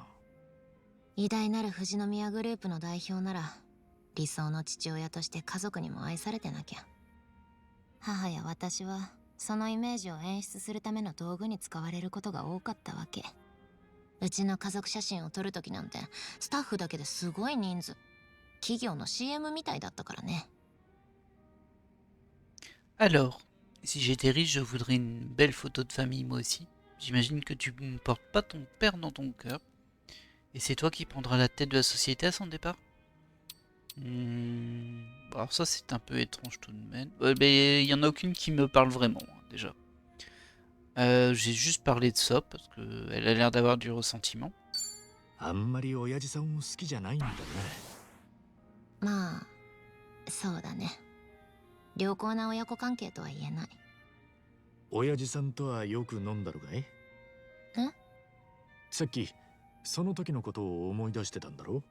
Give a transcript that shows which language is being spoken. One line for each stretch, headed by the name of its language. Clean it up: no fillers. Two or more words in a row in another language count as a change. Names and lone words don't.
Japanese: 偉大なる富士宮グループの代表なら理想の父親として家族にも愛されてなきゃ。母や私はそのイメージを演出するための道具に使われることが多かったわけ。うちの家族写真を撮るときなんてスタッフだけですごい人数。企業の CM みたいだったからね。
French: Alors, si j'étais riche, je voudrais une belle photo de famille moi aussi. J'imagine que tu ne portes pas ton père dans ton cœur. Et c'est toi qui prendras la tête de la société à son départ. Alors ça c'est un peu étrange tout de même. Mais il n'y en a aucune qui me parle vraiment, hein, déjà. J'ai juste parlé de ça parce qu'elle a l'air d'avoir du ressentiment.
Japanese: あんまり親父さんを好きじゃないんだな。まあ、そうだね。良好な親子関係とは言えない。親父さんとはよく飲んだのかい？さっきその時のことを思い出してたんだろ？